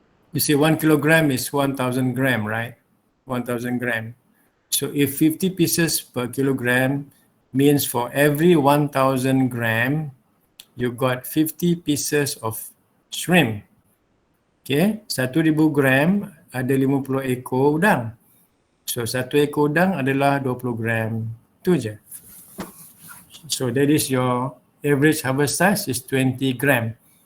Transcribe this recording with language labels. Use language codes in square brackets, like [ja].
[en] You say 1 kilogram is 1,000 gram, right? 1,000 gram. So if 50 pieces per kilogram means for every 1,000 gram, you got 50 pieces of shrimp. [ms] Okay, 1,000 gram ada 50 ekor udang. So 1 ekor udang adalah 20 gram. Itu je. [en] So that is your average harvest size is 20 gram.